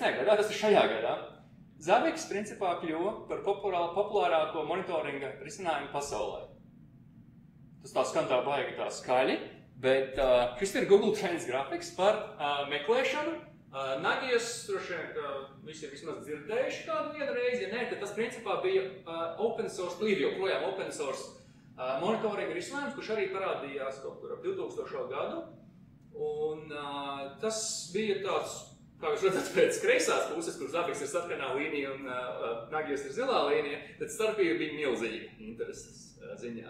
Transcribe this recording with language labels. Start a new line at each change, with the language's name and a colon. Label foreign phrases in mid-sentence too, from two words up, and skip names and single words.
Latvian: gadā, tas ir šajā gadā, Zabbix principā kļuva par populārāko monitoringa risinājumu pasaulē. Tas tā skan tā baigi tā skaļi, bet šis ir Google Trends grafiks par meklēšanu. Nagies, droši vien, ka visi ir vismaz dzirdējuši kādu vienu reizi, ja nē, tad tas principā bija
English: open source,
Latvian: līdz joprojām
English: open source
Latvian: monitoringa risinājums, kurš arī parādījās kaut kur ap 2000. gadu. Un tas bija tāds, kā jūs redzat, pēc kreisās puses, kur Zabbix ir sarkanā līnija un Nagies ir zilā līnija, tad starpība bija milzīga intereses ziņā.